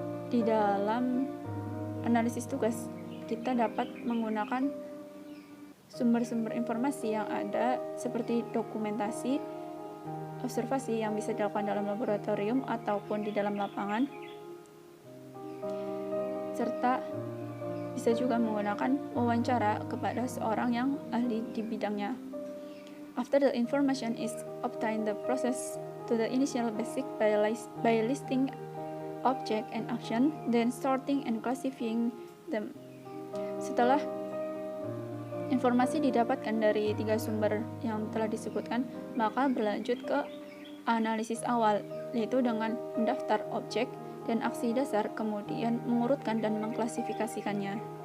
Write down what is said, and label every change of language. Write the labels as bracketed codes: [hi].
[id] Di dalam analisis tugas, kita dapat menggunakan sumber-sumber informasi yang ada seperti dokumentasi, observasi yang bisa dilakukan dalam laboratorium ataupun di dalam lapangan, serta bisa juga menggunakan wawancara kepada seorang yang ahli di bidangnya. [en] After the information is obtained, the process to the initial basic by listing object and action, then sorting and classifying them. [id] Setelah informasi didapatkan dari 3 sumber yang telah disebutkan, maka berlanjut ke analisis awal, yaitu dengan mendaftar objek dan aksi dasar, kemudian mengurutkan dan mengklasifikasikannya.